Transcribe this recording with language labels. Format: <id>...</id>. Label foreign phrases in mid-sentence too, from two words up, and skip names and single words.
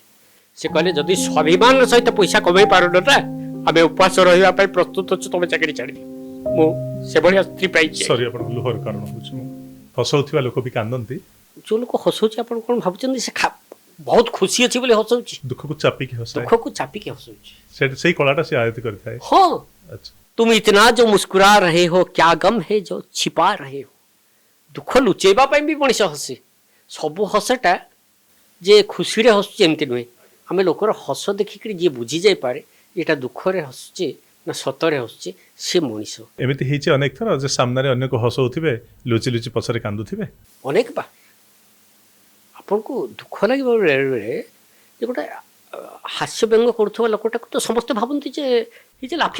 <or>ସେ କହିଲେ ଯଦି ସ୍ୱାଭିମାନର ସହିତ ପଇସା କମେଇ ପାରୁନ ନା, ଆମେ ଉପବାସ ରହିବା ପାଇଁ ପ୍ରସ୍ତୁତ ଅଛୁ, ତମେ ଚାକିରି ଛାଡ଼ିଦିଅ। ମୁଁ ସେଭଳିଆ ସ୍ତ୍ରୀ ପାଇଛି। ସରି, ଆପଣ ଲୁହର କାରଣ ହଉଛି। ମୁଁ ହସଉଥିବା ଲୋକ ବି କାନ୍ଦନ୍ତି। ଯେଉଁ ଲୋକ ହସଉଛି ଆପଣ କ'ଣ ଭାବୁଛନ୍ତି ସେ ବହୁତ ଖୁସି ଅଛି ବୋଲି ହସଉଛି? ଦୁଃଖକୁ ଚାପିକି ହସାଏ, ଦୁଃଖକୁ ଚାପିକି ହସଉଛି। ସେଇ କଳାଟା ସେ ଆୟତ୍ତ କରିଥାଏ। ହଁ, ଆଚ୍ଛା।</or> <hi>तुम इतना जो मुस्कुरा रहे हो क्या गम है जो छिपा रहे हो।</hi> <or>ଦୁଖ ଲୁଚେବା ପାଇଁ ବି ମଣିଷ ହସେ। ସବୁ ହସଟା ଯେ ଖୁସିରେ ହସୁଛି ଏମିତି ନୁହେଁ। ଆମେ ଲୋକର ହସ ଦେଖିକିରି ଯିଏ ବୁଝି ଯାଇପାରେ ଏଇଟା ଦୁଃଖରେ ହସୁଛି ନା ସତରେ ହସୁଛି ସେ ମଣିଷ। ଏମିତି ହେଇଛି ଅନେକ ଥର ଯେ ସାମ୍ନାରେ ଅନ୍ୟକୁ ହସଉଥିବେ, ଲୁଚି ଲୁଚି ପଛରେ କାନ୍ଦୁଥିବେ। ଅନେକ ବା ଆପଣଙ୍କୁ ଦୁଃଖ ଲାଗିବ ବେଳେବେଳେ ଯେ ଗୋଟେ ହାସ୍ୟ ବ୍ୟଙ୍ଗ କରୁଥିବା ଲୋକଟାକୁ ତ ସମସ୍ତେ ଭାବନ୍ତି ଯେ</or> <en>is laughing</en>